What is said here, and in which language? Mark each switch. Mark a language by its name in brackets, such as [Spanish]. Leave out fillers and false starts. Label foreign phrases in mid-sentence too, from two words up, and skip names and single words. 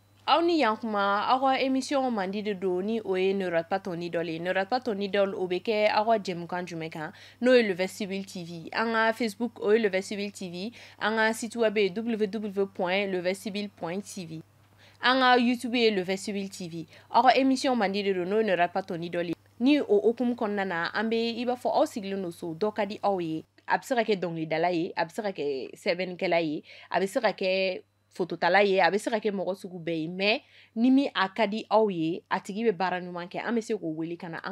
[Bambara] aw ni yan kuma aw ka émission mandi de do ni o ye [French] ne rate pas ton idole ne rate pas ton idole [Bambara] o bɛ kɛ aw ka jɛmukan jumɛn kan n'o ye le vestibule tv an ka facebook o ye le vestibule tv an ka [French] site web [Bambara] ye www.levestibule.tv an ka youtube ye le vestibule tv aw ka émission mandi de do n'o ye [French] ne rate pas ton idole [Bambara] ni o hokumu kɔnɔna na an bɛ i b'a fɔ aw sigilen do so dɔ ka di aw ye a bɛ se ka kɛ dɔnkilidala ye a bɛ se ka kɛ sɛbɛnnikɛla ye a bɛ se ka kɛ fototala ye a bɛ se ka kɛ mɔgɔ sugu bɛɛ ye mais ni min a ka di aw ye a tigi bɛ baara ɲuman kɛ an bɛ se k'o wele ka na an